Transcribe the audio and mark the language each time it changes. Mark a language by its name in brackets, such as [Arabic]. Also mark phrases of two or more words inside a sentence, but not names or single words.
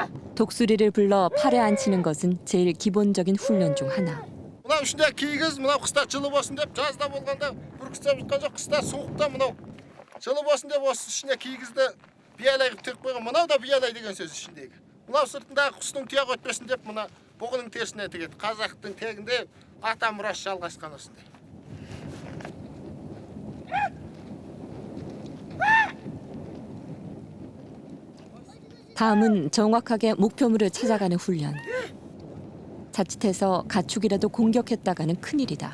[Korean] 독수리를 불러 팔에 앉히는 것은 제일 기본적인 훈련 중 하나. [Kazakh] мынау ішінде кигіз мынау қыста жылы болсын деп жазда болғанда бүркістеп жатқан жоқ қыста суықта мынау жылы болсын деп осы ішіне кигізді биялай қылып тігіп қойған мынау да биялай деген сөз ішіндегі мынау сыртындағы құстың тұяғы өтпесін деп мына бұғының терісіне тігеді қазақтың тегінде ата мұрасы жалғасқан осындай. [Korean] 다음은 정확하게 목표물을 찾아가는 훈련. 자칫해서 가축이라도 공격했다가는 큰일이다.